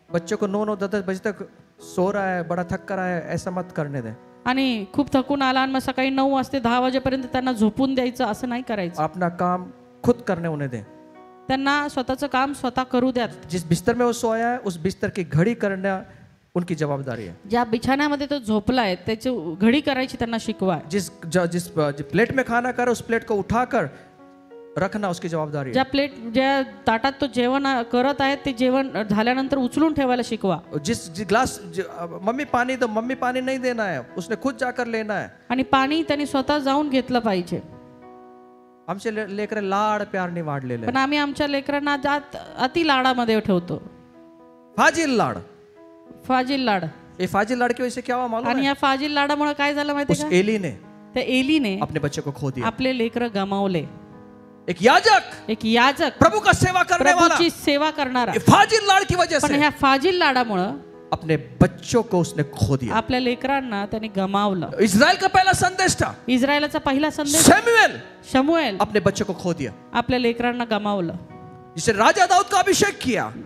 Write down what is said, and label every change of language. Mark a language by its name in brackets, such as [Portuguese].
[Hindi] बच्चों को 9-9, 10-10 बजे तक सो रहा है, बड़ा थक कर रहा है, ऐसा मत करने दें। [Marathi] आणि खूप थकून आला आणि मग सकाळी 9 वाजता 10 वाजेपर्यंत त्यांना झोपून द्यायचं असं नाही करायचं. [Hindi] अपना काम खुद करने उन्हें दें। [Marathi] त्यांना स्वतःचं काम स्वतः करू द्यात. [Hindi] जिस बिस्तर में वो सोया है उस बिस्तर की घड़ी करना उनकी जवाबदारी है। [Marathi] ज्या बिछाण्यामध्ये तो झोपलाय त्याची घडी करायची त्यांना शिकवा. [Hindi] जिस प्लेट में खाना कर उस प्लेट को उठाकर रखना उसकी जवाबदारी है। [Marathi] ज्या ताटात तो जेवण करत आहे ते जेवण झाल्यानंतर उचलून ठेवायला शिकवा. [Hindi] जिस ग्लास मम्मी पानी दो, मम्मी पानी नहीं देना है, उसने खुद जाकर लेना है। [Marathi] आणि पाणी त्यांनी स्वतः जाऊन घेतलं पाहिजे. आमचे लेकर लाड प्यारने वाढलेले, पण आम्ही आमच्या लेकरांना अति लाडामध्ये ठेवतो. फाजिल लाड, फाजिल लाड. [Hindi] ये फाजिल लाड की वजह से क्या हुआ मालूम [Marathi] आणि [Hindi] है? [Marathi] या फाजिल लाडामुळे काय झालं माहिती [Hindi] उस [Marathi] का? [Hindi] एली ने, [Marathi] त्या एलीने [Hindi] अपने बच्चे को खो दिया। [Marathi] आपले लेकर गमावले. [Hindi] एक याजक, [Marathi] एक याजक, [Hindi] प्रभु का सेवा करने वाला, [Marathi] प्रभूची सेवा करणारा, [Hindi] ये फाजिल लाड की वजह [Marathi] पण [Hindi] से [Marathi] ह्या फाजिल लाडामुळे [Hindi] अपने बच्चों को उसने खो दिया। [Marathi] आपल्या लेकरांना त्याने गमावलं. [Hindi] इस्राएल का पहला संदेश था, [Marathi] इस्रायलाचा पहिला संदेश शमूएल [Hindi] अपने बच्चों को खो दिया, [Marathi] आपल्या लेकरांना गमावलं. [Hindi] जिसे राजा दाऊद का अभिषेक किया,